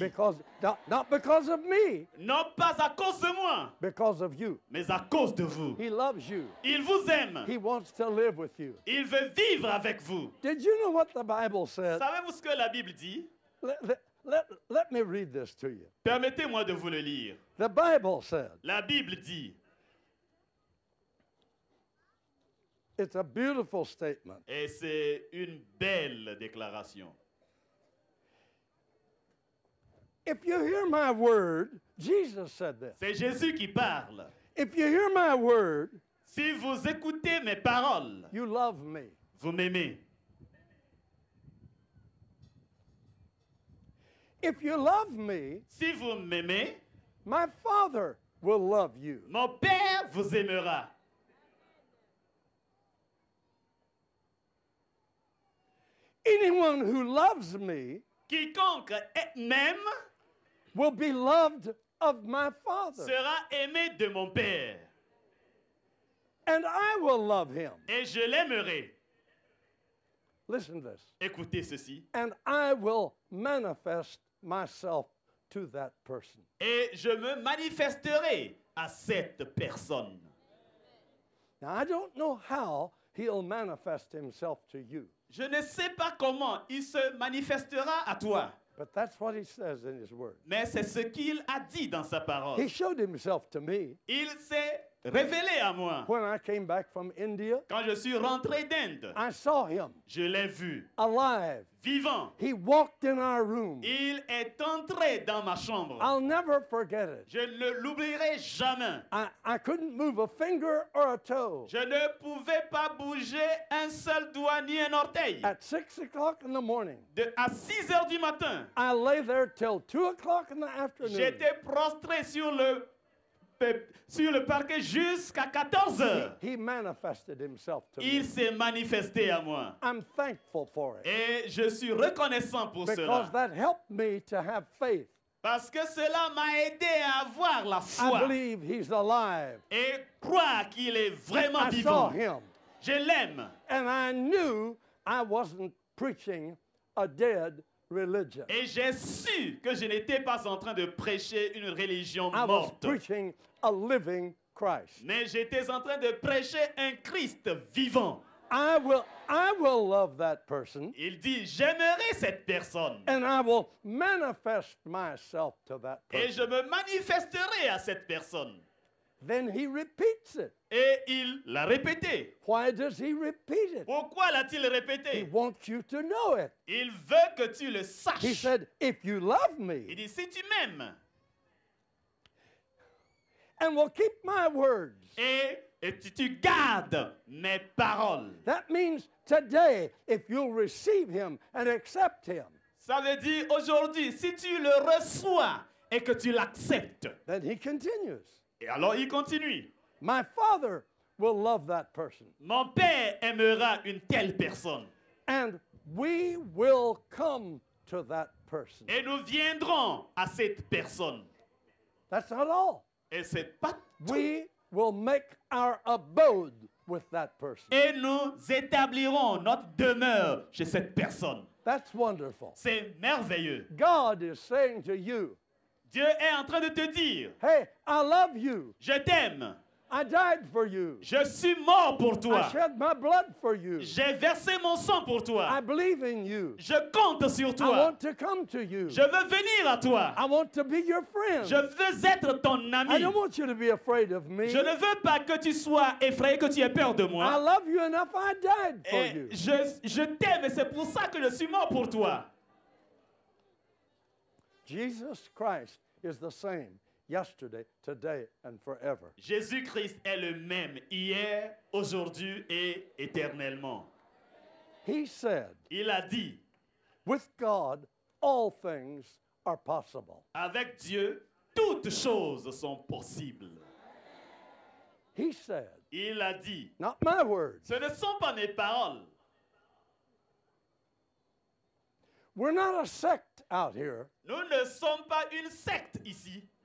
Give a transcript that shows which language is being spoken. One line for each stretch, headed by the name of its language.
English: Because not because of me,
French: Non pas à cause de moi,
English: because of you.
French: mais à cause de vous.
English: He loves you.
French: Il vous aime.
English: He wants to live with you.
French: Il veut vivre avec vous.
English: Did you know what the Bible said?
French: Savez-vous ce que la Bible dit?
English: Let me read this to you.
French: Permettez-moi de vous le lire.
English: The Bible said,
French: La Bible dit,
English: it's a beautiful statement.
French: et c'est une belle déclaration.
English: If you hear my word, Jesus said this.
French: C'est Jésus qui parle.
English: If you hear my word,
French: Si vous écoutez mes paroles,
English: you love me.
French: vous m'aimez.
English: If you love me,
French: Si vous m'aimez,
English: my Father will love you.
French: mon Père vous aimera.
English: Anyone who loves me
French: Quiconque m'aime
English: will be loved of my Father,
French: sera aimé de mon Père.
English: and I will love him.
French: Et je l'aimerai.
English: Listen to this.
French: Écoutez ceci.
English: And I will manifest myself to that person.
French: Et je me manifesterai à cette personne.
English: Now, I don't know how he'll manifest himself to you,
French: Je ne sais pas comment il se manifestera à toi,
English: but that's what he says in his word.
French: mais c'est ce qu'il a dit dans sa parole.
English: He showed himself to me
French: Il s'est révélé à moi.
English: when I came back from India.
French: Quand je suis rentré d'Inde,
English: I saw him
French: je l'ai vu
English: alive.
French: vivant.
English: He walked in our room.
French: Il est entré dans ma chambre.
English: I'll never forget it.
French: Je ne l'oublierai jamais.
English: I couldn't move a finger or a toe.
French: Je ne pouvais pas bouger un seul doigt ni un orteil.
English: At 6 o'clock in the morning,
French: À 6 heures du matin,
English: I lay there till 2 o'clock in the afternoon.
French: j'étais prostré sur le parquet jusqu'à 14 heures.
English: He manifested himself to
French: Il
English: me.
French: s'est manifesté à moi.
English: I'm thankful for it
French: Et je suis reconnaissant pour
English: because
French: cela.
English: that helped me to have faith.
French: Parce que cela m'a aidé à avoir la
English: I
French: foi
English: believe he's alive.
French: et croire qu'il est vraiment
English: I saw
French: vivant.
English: him,
French: Je l'aime.
English: and I knew I wasn't preaching a dead religion.
French: Et j'ai su que je n'étais pas en train de prêcher une religion
English: I was
French: morte.
English: preaching a living Christ.
French: Mais j'étais en train de prêcher un Christ vivant.
English: I will love that person,
French: Il dit, j'aimerai cette personne.
English: and I will manifest myself to that
French: Et je
English: person.
French: me manifesterai à cette personne.
English: Then he repeats it.
French: Et il l'a répété.
English: Why does he repeat it?
French: Pourquoi l'a-t-il
English: He
French: répété?
English: wants you to know it.
French: Il veut que tu le
English: He
French: saches.
English: said, if you love
French: Il
English: me
French: dit, si tu m'aimes
English: and will keep my words,
French: et tu gardes mes paroles,
English: that means today, if you'll receive him and accept him,
French: ça veut dire aujourd'hui, si tu le reçois et que tu l'acceptes.
English: then he continues.
French: Et alors il continue.
English: My Father will love that person,
French: Mon Père aimera une telle personne.
English: and we will come to that person.
French: Et nous viendrons à cette personne.
English: That's not all.
French: Et c'est pas tout.
English: We will make our abode with that person.
French: Et nous établirons notre demeure chez cette personne.
English: That's wonderful.
French: C'est merveilleux.
English: God is saying to you,
French: Dieu est en train de te dire,
English: hey, I love you.
French: je t'aime.
English: I died for you.
French: Je suis mort pour
English: I
French: toi.
English: shed my blood for you.
French: J'ai versé mon sang pour
English: I
French: toi.
English: believe in you.
French: Je compte sur
English: I
French: toi.
English: want to come to you.
French: Je veux venir à toi.
English: I want to be your friend.
French: Je veux être ton
English: I
French: ami.
English: don't want you to be afraid of me.
French: Je ne veux pas que tu sois effrayé, que tu aies peur de
English: I
French: moi.
English: love you enough. I died for
French: Et
English: you.
French: je t'aime et c'est pour ça que je suis mort pour toi.
English: Jesus Christ is the same yesterday, today, and forever.
French: Jésus-Christ est le même hier, aujourd'hui et éternellement.
English: He said,
French: Il a dit,
English: With God, all things are possible.
French: Avec Dieu, toutes choses sont possibles.
English: He said,
French: Il a dit,
English: not my words.
French: ce ne sont pas mes paroles.
English: We're not a sect out here.
French: Nous ne sommes pas une secte ici.